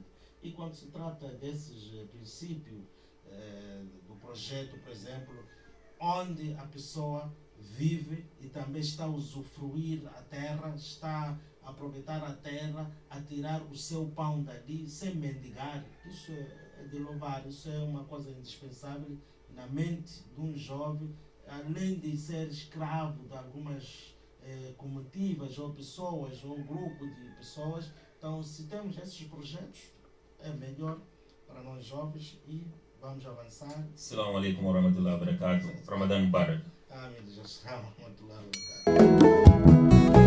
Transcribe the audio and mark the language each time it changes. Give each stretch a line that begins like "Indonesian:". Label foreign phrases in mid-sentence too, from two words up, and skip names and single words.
Portuguese: E quando se trata desses princípios do projeto, por exemplo, onde a pessoa vive e também está a usufruir a terra, está a aproveitar a terra, a tirar o seu pão dali sem mendigar, isso é de louvar, isso é uma coisa indispensável na mente de um jovem, além de ser escravo de algumas comitivas ou pessoas ou grupo de pessoas. Então, se temos esses projetos, é melhor para nós jovens e vamos avançar.
Arabic: السلام عليكم ورحمة الله وبركاته. رمضان مبارك.
Portuguese: Amém.
Arabic: السلام عليكم ورحمة الله وبركاته.